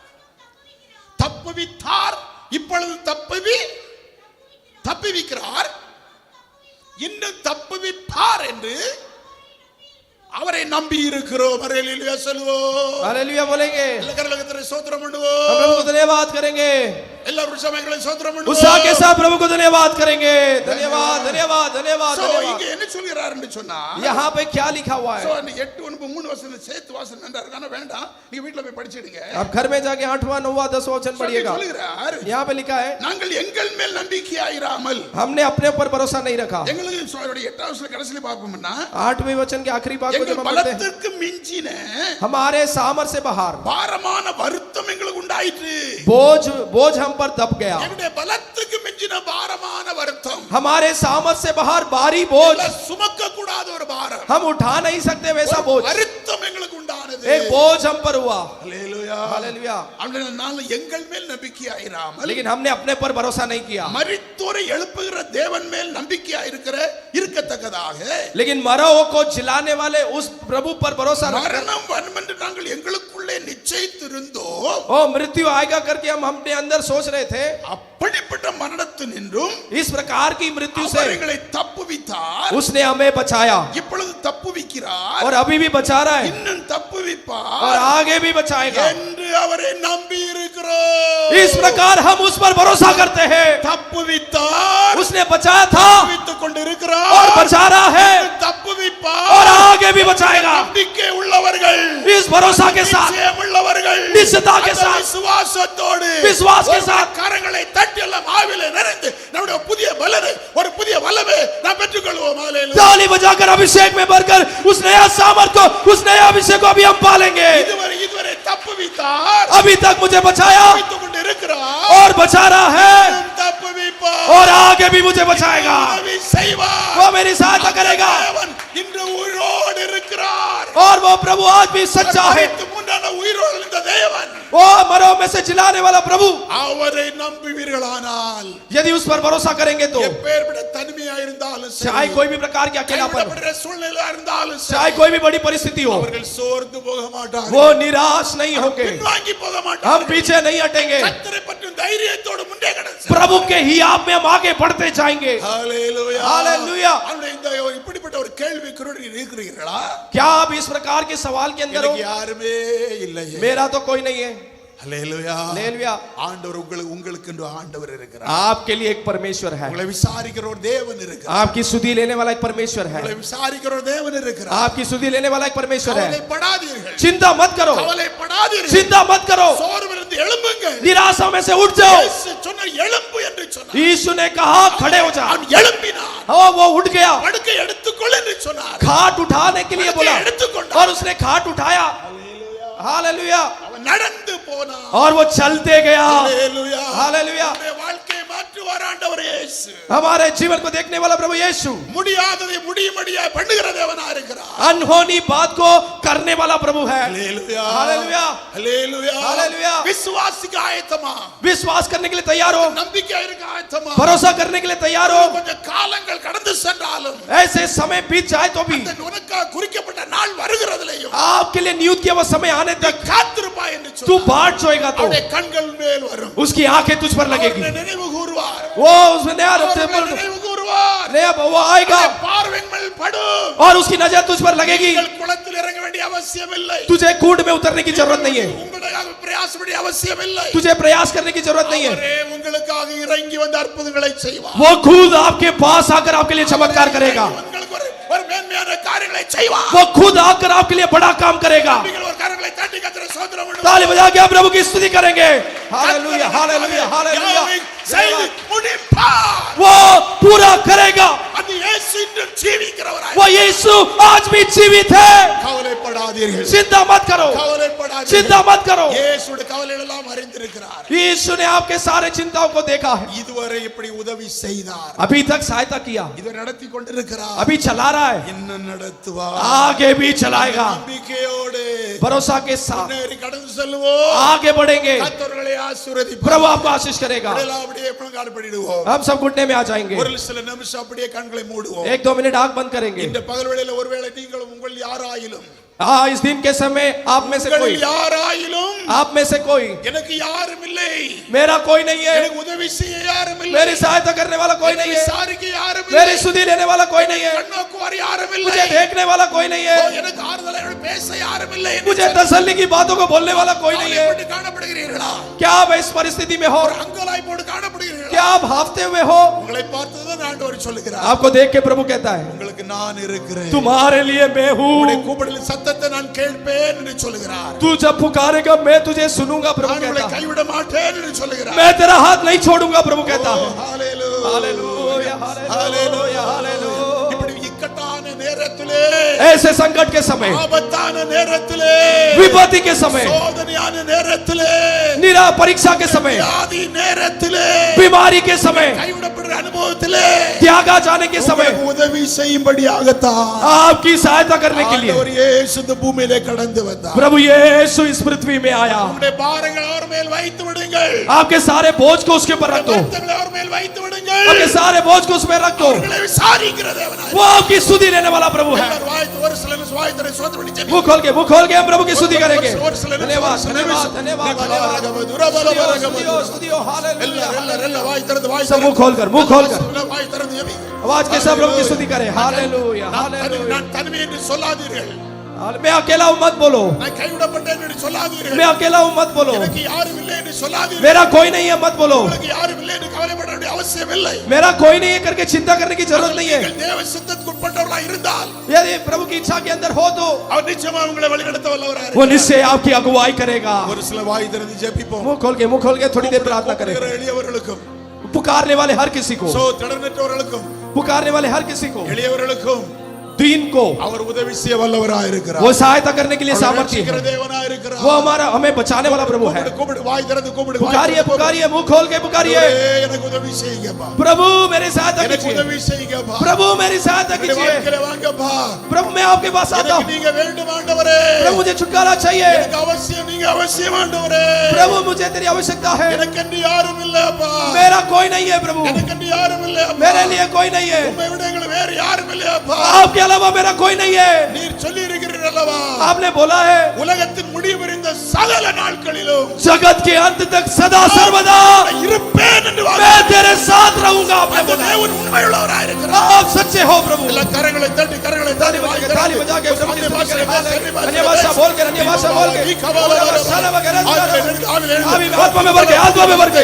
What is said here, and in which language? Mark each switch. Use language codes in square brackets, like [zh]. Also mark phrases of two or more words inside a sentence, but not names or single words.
[ta] இப்பொழுது தப்புவிக்கிறார், இன்னும் தப்புவிப்பார் என்று அவரை நம்பி இருக்கிறோம். ஹalleluya சொல்லுவோம். [hi] हालेलुया बोलेंगे, [ta] எல்லா கரங்களை ஸ்தோத்திரம் [hi] हम [ta] பண்ணுவோம். [hi] प्रभु को धन्यवाद करेंगे, [ta] எல்லாரும் சமயங்களை ஸ்தோத்திரம் [hi] उत्साह के [ta] பண்ணுவோம். [hi] साथ प्रभु को धन्यवाद करेंगे. धन्यवाद धन्यवाद धन्यवाद So, धन्यवाद. [ta] இங்க என்ன சொல்கிறார் என்று சொன்னா, [hi] यहाँ पे क्या लिखा हुआ है? [ta] 8, 9, 3 வசனம் சேர்த்து வாசனம் நன்றா இருக்கான வேண்டாம், நீங்க வீட்ல போய் படிச்சிடுங்க. [hi] आप घर में जाके 8वां 9वां 10वां वचन पढ़िएगा. [ta] சொல்கிறார், [hi] यहाँ पे लिखा है, [ta] நாங்கள் எங்கள் மேல் நம்பிக்கையாயிராமல், [hi] हमने अपने ऊपर भरोसा नहीं रखा. [ta] எங்களுக்கு 8வது வசனம் கடைசில பார்ப்போம்னா [hi] 8वें वचन के आखिरी भाग को [ta] எங்கள் [hi] जब हम पढ़ते हैं, [ta] பலத்திற்கு மிஞ்சின [hi] हमारे सामर्थ्य से बाहर [ta] பாரமான வருத்தம் எங்களுக்கு உண்டாயிற்று. [hi] बोझ हम पर दब गया. [ta] எங்களுடைய பலத்துக்கு மிஞ்சின பாரமான வருத்தம், [hi] हमारे सामर्थ्य से बाहर भारी बोझ, [ta] சுமக்க கூடாத ஒரு பாரம், [hi] हम उठा नहीं सकते वैसा बोझ, [ta] வருத்தம் எங்களுக்கு உண்டானது. [hi] एक बोझ हम पर हुआ. [ta] ஹalleluya. [hi] हालेलुया. [ta] அதனால எங்கள் மேல் நம்பிக்கையாயிராமல், [hi] लेकिन हमने अपने पर भरोसा नहीं किया, [ta] மரித்தோரை எழுப்புகிற தேவன் மேல் இருக்கத்தக்கதாக [hi] लेकिन मरो को जिलाने वाले उस प्रभु पर भरोसा रखकर, [ta] மரணம் வரும் என்று நாங்கள் எங்களுக்குள்ளே நிச்சயித்திருந்தோம். [hi] ओ मृत्यु आएगा करके हम अपने अंदर सोच रहे थे, [ta] அப்படிப்பட்ட மரணத்தினின்றும் [hi] इस प्रकार की मृत्यु से [ta] அவர்களை தப்புவித்தார். [hi] उसने हमें बचाया [ta] இப்பொழுது தப்புவிக்கிறார், [hi] और अभी भी बचा रहा है [ta] இன்னும் தப்புவிப்பார் [hi] और आगे भी बचाएगा. [ta] என்று அவரை நம்பி இருக்கிறோம். [hi] इस प्रकार हम उस पर भरोसा करते हैं. [ta] தப்புவித்தார், [hi] उसने बचाया था [ta] தப்புவித்துக் கொண்டிருக்கிறார், [hi] और बचा रहा है [ta] தப்புவிப்பார். [hi] और आगे भी बचाएगा. [ta] நம்பிக்கை உள்ளவர்கள், [hi] इस भरोसा के साथ, [ta] நிச்சயம் உள்ளவர்கள், [hi] निश्चितता के [ta] அந்த [hi] साथ, [ta] விசுவாசத்தோடு [hi] विश्वास के साथ [ta] கரங்களை தட்டி எல்லாம் ஆவியிலே நிறைந்து நம்முடைய புதிய பலனை, ஒரு புதிய வல்லமை நாம் பெற்றுக்கொள்வோம். ஹalleluya. [hi] ताली बजाकर अभिषेक में भरकर उस नया सामर्थ को, उस नया अभिषेक को अभी हम पालेंगे. [ta] இதுவரை தப்புவித்தார், [hi] अभी तक मुझे बचाया [ta] தப்புவித்துக் கொண்டிருக்கிறார், [hi] और बचा रहा है [ta] தப்புவிப்பார், [hi] और आगे भी मुझे बचाएगा. [ta] உதவி செய்வார். [hi] वो मेरी सहायता करेगा [ta] தேவன் இன்று உயிரோடு இருக்கிறார். [hi] और वो प्रभु आज भी सच्चा है. [ta] மரித்து முன்னான உயிரோடு இருந்த தேவன், [hi] वो मरो में से जिलाने वाला प्रभु, [ta] அவரை நம்புவீர்களானால் [hi] यदि उस पर भरोसा करेंगे तो [ta] எப்பேற்பட்ட தனிமையா இருந்தாலும் [hi] चाहे कोई भी प्रकार के अकेलापन, [ta] கைவிடப்படுற சூழ்நிலை இருந்தாலும் [hi] चाहे कोई भी बड़ी परिस्थिति हो, [ta] அவர்கள் சோர்ந்து போக மாட்டார்கள், [hi] वो निराश नहीं होंगे, [ta] பின்வாங்கி போக [hi] हम [ta] மாட்டார்கள், [hi] पीछे नहीं हटेंगे, [ta] கர்த்தரை பற்றும் தைரியத்தோடு முன்னே கடந்து [hi] प्रभु के ही आप में हम आगे बढ़ते जाएंगे। [ta] ஹalleluya [hi] हालेलुया। [ta] அவருடைய இந்த இப்படிப்பட்ட ஒரு கேள்விக்குறி இருக்கிறீர்களா? [hi] क्या आप इस प्रकार के सवाल के अंदर हो? [ta] எனக்கு யாருமே இல்லையே, [hi] मेरा तो कोई नहीं है। [ta] ஹalleluya [hi] हालेलुया। [ta] ஆண்டவர் உங்களுக்கு என்று ஆண்டவர் இருக்கிறார், [hi] आपके लिए एक परमेश्वर है, [ta] உங்களை விசாரிக்கிற ஒரு தேவன் இருக்கிறார், [hi] आपकी सुधि लेने वाला एक परमेश्वर है, [ta] உங்களை விசாரிக்கிற ஒரு தேவன் இருக்கிறார், [hi] आपकी सुधि लेने वाला एक परमेश्वर है। [ta] கவலைப்படாதீர்கள், [hi] चिंता मत करो, [ta] கவலைப்படாதீர்கள், [hi] चिंता मत करो, [ta] சோர்விலிருந்து எழும்புங்கள், [hi] निराशा में से उठ जाओ। [ta] இயேசு சொன்னார் எழும்பு என்று சொன்னார், [hi] यीशु ने कहा खड़े हो जा, [ta] அவன் எழும்பினான், [hi] वो उठ गया, [ta] படுக்கை எடுத்துக்கொள் என்று சொன்னார், [hi] खाट उठाने के लिए बोला [ta] எடுத்துக்கொண்டார், [hi] और उसने खाट उठाया। हालेलुया। [ta] அவன் நடந்து போனான், [hi] और वो चलते गया। [ta] ஹalleluya [hi] हालेलुया। [ta] நம்முடைய வாழ்க்கையை மாற்றுவார் ஆண்டவர் இயேசு, [hi] हमारे जीवन को देखने वाला प्रभु यीशु, [ta] முடியாததை முடியும்படியா பண்ணுகிற தேவனா இருக்கிறார், [hi] अनहोनी बात को करने वाला प्रभु है। [ta] ஹalleluya [hi] हालेलुया। [ta] ஹalleluya [hi] हालेलुया। [ta] விசுவாசிக்க ஆயத்தமா, [hi] विश्वास करने के लिए तैयार हो, [ta] நம்பிக்கை இருக்க ஆயத்தமா, [hi] भरोसा करने के लिए तैयार हो। [ta] கொஞ்சம் காலங்கள் கடந்து சென்றாலும் [hi] ऐसे समय बीत जाए तो भी [ta] அந்த உனக்காக குறிக்கப்பட்ட நாள் வருகிறதிலேயும் [hi] आपके लिए नियुक्त किया हुआ समय आने तक [ta] காத்திருப்பாய் என்று [hi] तू [ta] சொன்னார், [hi] बाट जोएगा तो [ta] அவருடைய கண்கள் மேல் வரும், [hi] उसकी आंखें तुझ पर लगेगी, [ta] அவருடைய நினைவு கூறுவார், [hi] वो उसमें नया [ta] அவருடைய நினைவு கூறுவார், [hi] वो आएगा [ta] அவருடைய பார்வையின் மேல் படும், [hi] और उसकी नजर तुझ पर लगेगी। [ta] நீங்கள் குளத்தில் இறங்க வேண்டிய அவசியம் இல்லை, [hi] तुझे कूड़ में उतरने की जरूरत नहीं है, [ta] உங்களுக்காக பிரயாசப்பட வேண்டிய அவசியம் இல்லை, [hi] तुझे प्रयास करने की जरूरत नहीं है। [ta] அவரே உங்களுக்காக இறங்கி வந்து அற்புதங்களை செய்வார், [hi] वो खुद आपके पास आकर आपके लिए चमत्कार करेगा, [ta] உங்களுக்கு ஒரு மேன்மையான காரியங்களை செய்வார், [hi] वो खुद आकर आपके लिए बड़ा काम करेगा। [ta] நீங்கள் ஒரு கரங்களை தட்டி கர்த்தரை ஸ்தோத்திரம் பண்ணுங்கள், [hi] ताली बजा के आप प्रभु की स्तुति करेंगे। हालेलुया हालेलुया हालेलुया। [ta] செய்து முடிப்பார், [hi] वो पूरा करेगा, [ta] அது இயேசு இன்றும் ஜீவிக்கிறவராய், [hi] वो यीशु आज भी जीवित है। [ta] கவலைப்படாதீர்கள், [hi] चिंता मत करो, [ta] கவலைப்படாதீர்கள், [hi] चिंता मत करो। [ta] இயேசுடைய கவலைகள் எல்லாம் அறிந்திருக்கிறார், [hi] यीशु ने आपके सारे चिंताओं को देखा है, [ta] இதுவரை இப்படி உதவி செய்தார், [hi] अभी तक सहायता किया, [ta] இதை நடத்தி கொண்டிருக்கிறார், [hi] अभी चला रहा है, [ta] இன்னும் நடத்துவார், [hi] आगे भी चलाएगा। [ta] நம்பிக்கையோடு [hi] भरोसा के साथ [ta] முன்னேறி கடந்து செல்வோம், [hi] आगे बढ़ेंगे, [ta] கர்த்தர்களை ஆசீர்வதிப்பார், [hi] प्रभु आपको आशीष करेगा। [ta] எல்லாம் அப்படியே முழங்கால் படிடுவோம், [hi] हम सब घुटने में आ जाएंगे, [ta] ஒரு சில நிமிஷம் அப்படியே கண்களை மூடுவோம், [hi] 1-2 मिनट आंख बंद करेंगे। [ta] இந்த பகல் வேளையில ஒருவேளை நீங்கள் உங்கள் யாராயிலும் [hi] इस दिन के समय आप में से कोई, [ta] உங்கள் யாராயிலும் [hi] आप में से कोई, [ta] எனக்கு யாரும் இல்லை, [hi] मेरा कोई नहीं है, [ta] எனக்கு உதவி செய்ய யாரும் இல்லை, [hi] मेरी सहायता करने वाला कोई नहीं है, [ta] விசாரிக்க யாரும் இல்லை, [hi] मेरी सुधि लेने वाला कोई नहीं है, [ta] கண்ணோக்குவார் யாரும் இல்லை, [hi] मुझे देखने वाला कोई नहीं है, [ta] எனக்கு ஆறுதலை பேச யாரும் இல்லை, [hi] मुझे तसल्ली की बातों को बोलने वाला कोई नहीं है। [ta] எப்படி காணப்படுகிறீர்களா? [hi] क्या आप इस परिस्थिति में हो? [ta] அங்கலாய் போடு காணப்படுகிறீர்களா? [hi] क्या आप हाफते हुए हो? [ta] உங்களை பார்த்துதான் ஆண்டவர் சொல்லுகிறார், [hi] आपको देख के प्रभु कहता है [ta] உங்களுக்கு நான் இருக்கிறேன், [hi] तुम्हारे लिए मैं [ta] உங்களுடைய [hi] हूँ, [ta] கூப்பிடலின் சத்தத்தை நான் கேட்பேன் என்று சொல்லுகிறார், [hi] तू जब पुकारेगा मैं तुझे सुनूंगा प्रभु [ta] நான் உங்களை [hi] कहता है, [ta] கைவிட மாட்டேன் என்று சொல்லுகிறார், [hi] मैं तेरा हाथ नहीं छोड़ूंगा प्रभु कहता है। [ta] ஹalleluya [hi] हालेलुया हालेलुया हालेलुया। [ta] இப்படி இக்கட்டான நேரத்திலே, [hi] ऐसे संकट के समय, [ta] ஆபத்தான நேரத்திலே, [hi] विपत्ति के समय, [ta] சோதனையான நேரத்திலே, [hi] निरा परीक्षा के समय, [ta] வியாதி நேரத்திலே, [hi] बीमारी के समय, [ta] கைவிடப்படுற அனுபவத்திலே [hi] त्यागा जाने के समय [ta] உங்களுக்கு உதவி செய்யும்படியாகத்தான் [hi] आपकी सहायता करने के लिए [ta] ஆண்டவர் இயேசு இந்த பூமியிலே கடந்து வந்தார், [hi] प्रभु यीशु इस पृथ्वी में आया। [ta] உங்களுடைய பாரங்களை அவர் மேல் வைத்து விடுங்கள், [hi] आपके सारे बोझ को उसके ऊपर रख दो, [ta] வருத்தங்களை அவர் மேல் வைத்து விடுங்கள், [hi] आपके सारे बोझ को उसमें रख दो, [ta] உங்களை விசாரிக்கிற தேவனாய் [hi] वो आपकी स्तुति लेने वाला प्रभु है। [ta] எல்லாரும் வாய்த்து ஒரு சிலர் வாய்த்தரை சோதனை பண்ணி ஜெபிங்க, [hi] मुंह खोल के हम प्रभु की स्तुति करेंगे। [ta] ஒரு சிலர் [hi] धन्यवाद धन्यवाद धन्यवाद धन्यवाद। स्तुतियो हालेलुया [ta] எல்லாம் வாய் திறந்து வாய் [hi] सब मुंह खोलकर [ta] வாய் திறந்து ஜெபிங்க, [hi] आवाज के साथ प्रभु की स्तुति करें। हालेलुया हालेलुया। [ta] நான் தனிமை என்று சொல்லாதீர்கள், [hi] मैं अकेला हूं मत बोलो, [ta] நான் கைவிடப்பட்டேன் என்று சொல்லாதீர்கள், [hi] मैं अकेला हूं मत बोलो, [ta] எனக்கு யாரும் இல்லை என்று சொல்லாதீர்கள், [hi] मेरा कोई नहीं है मत बोलो, [ta] உங்களுக்கு யாரும் இல்லை என்று கவலைப்பட வேண்டிய அவசியம் இல்லை, [hi] मेरा कोई नहीं है करके चिंता करने की जरूरत नहीं है। [ta] நீங்கள் தேவ சித்தத்துக்கு உட்பட்டவர்களாய் இருந்தால் [hi] यदि प्रभु की इच्छा के अंदर हो तो [ta] அவர் நிச்சயமா உங்களை வழிநடத்த வல்லவராய் [hi] वो [ta] இருக்கிறார், [hi] निश्चय आपकी अगुवाई करेगा। [ta] ஒரு சில வாய் திறந்து ஜெபிப்போம், [hi] मुंह खोल के थोड़ी देर प्रार्थना करें। [ta] எளியவர்களுக்கும் [hi] पुकारने वाले हर किसी को, [ta] திடனற்றவர்களுக்கும் [hi] पुकारने वाले हर किसी को, [ta] எளியவர்களுக்கும் [hi] दीन को [ta] அவர் உதவி செய்ய வல்லவராய் இருக்கிறார், [hi] वो सहायता करने के लिए [ta] அவர் [hi] सामर्थ्य [ta] ரட்சிக்கிற [hi] है। [ta] தேவனாய் இருக்கிறார், [hi] वो हमारा हमें बचाने वाला प्रभु है। [ta] கூப்பிடு வாய் திறந்து கூப்பிடு, [hi] पुकारिए पुकारिए मुंह खोल के पुकारिए, [ta] எனக்கு உதவி செய்யுங்கப்பா, [hi] प्रभु मेरी सहायता [ta] எனக்கு [hi] कीजिए, [ta] உதவி செய்யுங்கப்பா, [hi] प्रभु मेरी मेरी सहायता [ta] என்னுடைய [hi] कीजिए। [ta] வாழ்க்கையில வாங்கப்பா [hi] प्रभु मैं आपके पास आता [ta] எனக்கு [hi] हूँ। [ta] நீங்க வேண்டும் ஆண்டவரே [hi] प्रभु मुझे छुटकारा चाहिए। [ta] எனக்கு அவசியம் நீங்க அவசியம் ஆண்டவரே [hi] प्रभु मुझे तेरी आवश्यकता है। [ta] எனக்கு அன்றி யாரும் இல்ல அப்பா [hi] मेरा कोई नहीं है प्रभु, [ta] எனக்கு அன்றி யாரும் இல்ல அப்பா [hi] मेरे लिए कोई नहीं है। [ta] உம்மை விட எங்களுக்கு வேற யாரும் இல்ல அப்பா [hi] आपके अलावा मेरा कोई नहीं है। [ta] நீர் சொல்லி இருக்கிறீர் அல்லவா [hi] आपने बोला है [ta] உலகத்தின் முடிவு இந்த சகல நாட்களிலும் [hi] जगत के अंत तक सदा सर्वदा [ta] இருப்பேன் என்று [hi] मैं तेरे साथ रहूंगा। आपने [ta] அந்த [hi] बोला [ta] தேவன் உண்மையுள்ளவராய் இருக்கிறார் [hi] आप सच्चे हो प्रभु। [ta] எல்லா கரங்களை தட்டி [hi] ताली बजा के प्रभु की स्तुति करें। अन्य भाषा बोल के, अन्य भाषा बोल के, आत्मा में भर के, आत्मा में भर के,